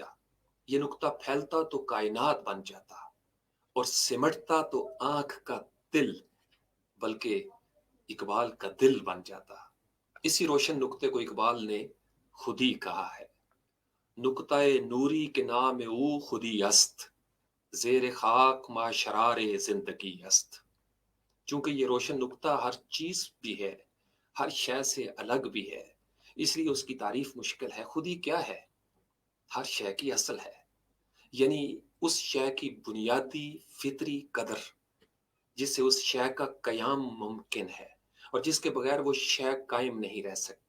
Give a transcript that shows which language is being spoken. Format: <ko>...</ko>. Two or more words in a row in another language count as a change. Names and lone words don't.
<ur>یہ نقطہ پھیلتا تو کائنات بن جاتا، اور سمٹتا تو آنکھ کا دل، بلکہ اقبال کا دل بن جاتا۔ اسی روشن نقطے کو اقبال نے خودی کہا ہے۔</ur> <fa>نقطہ نوری کے نام او خودی است، زیر خاک ما شرار زندگی است۔</fa> <ur>چونکہ یہ روشن نقطہ ہر چیز بھی ہے، ہر شے سے الگ بھی ہے، اس لیے اس کی تعریف مشکل ہے۔ خودی کیا ہے؟ ہر شے کی اصل ہے، یعنی اس شے کی بنیادی فطری قدر، جس سے اس شے کا قیام ممکن ہے اور جس کے بغیر وہ شے قائم نہیں رہ سکتی۔</ur>